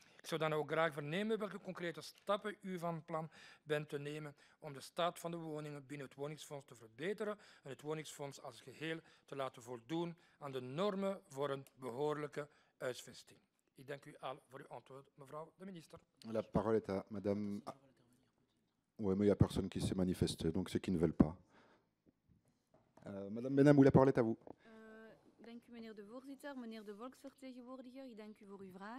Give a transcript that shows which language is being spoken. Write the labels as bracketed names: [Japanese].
[Dutch] Ik zou dan ook graag vernemen welke concrete stappen u van plan bent te nemen om de staat van de woningen binnen het woningsfonds te verbeteren en het woningsfonds als geheel te laten voldoen aan de normen voor een behoorlijke huisvesting. Ik dank u al voor uw antwoord, mevrouw de minister. [French] La parole est à madame... Oui, mais il n'y a personne qui s'est manifesté, donc c'est qu'ils ne veulent pas. Madame Benamou, la parole est à vous. [Dutch] Dank u, meneer de voorzitter. Meneer de volksvertegenwoordiger, ik dank u voor uw vraag.